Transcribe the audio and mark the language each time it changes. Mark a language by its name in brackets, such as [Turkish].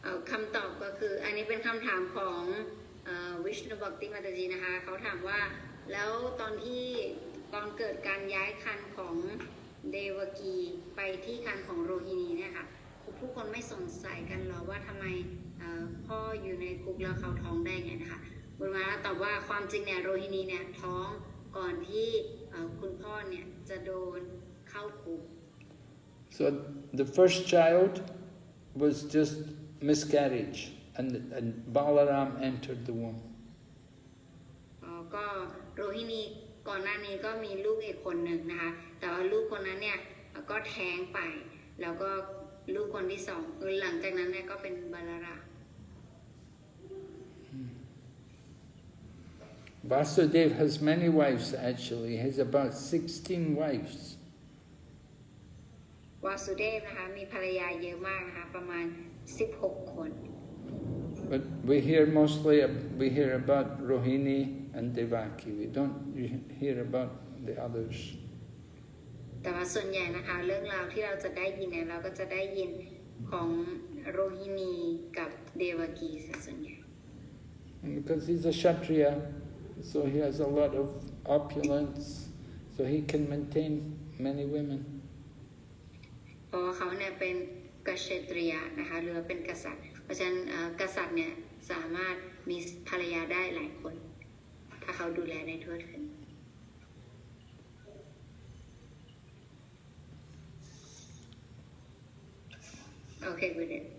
[Thai] คำตอบก็คืออันนี้เป็นคำถามของวิชณุบักติมาตจีนะคะเขาถามว่าแล้วตอนเกิดการย้ายคันของเดวกีไปที่คันของโรฮินีเนี่ยค่ะผู้คนไม่สงสัยกันหรอว่าทำไมพ่ออยู่ในคุกแล้วเขาท้องได้ไงนะคะบุญมาตอบว่าความจริงเนี่ยโรฮินีเนี่ยท้องก่อนที่คุณพ่อเนี่ยจะโดนเข้าคุก [English] So the first child was just miscarriage, and Balaram entered the womb. [Thai] ก็โรฮินีก่อนหน้านี้ก็มีลูกอีกคนหนึ่งนะคะแต่ว่าลูกคนนั้นเนี่ยก็แท้งไปแล้วก็ลูกคนที่สองหลังจากนั้นเนี่ยก็เป็นบาลารา [English] Vasudeva has many wives actually. He has about 16 wives. [Thai] วาสุเดฟนะคะมีภรรยาเยอะมากนะคะประมาณ16 คน [English] But we hear about Rohini and Devaki. We don't hear about the others. [Thai] แต่ว่าส่วนใหญ่นะคะเรื่องราวที่เราจะได้ยินเนี่ยเราก็จะได้ยินของโรฮินีกับเดวกีส่วนใหญ่ [English] And because he's a Kshatriya, so he has a lot of opulence, so he can maintain many women. [Thai] เพราะเขาเนี่ยเป็นกษัตริยะนะคะหรือว่าเป็นกษัตริย์เพราะฉะนั้นกษัตริย์เนี่ยสามารถมีภรรยาได้หลายคนถ้าเขาดูแลได้ทั่วถึง [English] Okay, good.